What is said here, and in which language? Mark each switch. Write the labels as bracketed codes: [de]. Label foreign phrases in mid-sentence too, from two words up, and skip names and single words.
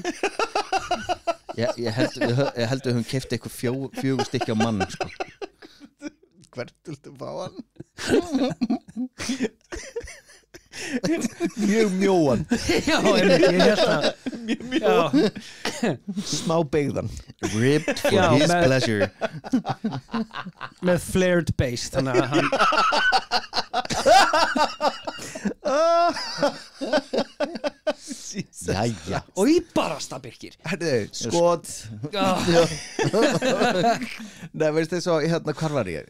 [is] Ég held við höfum keypt eitthvað 4 stykki á mann, sko. Hvert viltu fá hann? Mjög mjóan. Já, ég held að Mjög mjóan. Smá beigðan. [en] Ribbed for his pleasure. [is] Með [en] flared base, [is] þannig að hann Jæja. Og í barasta Birkir Herðu, skot. Nei, veist þið svo, hérna, hvar var ég?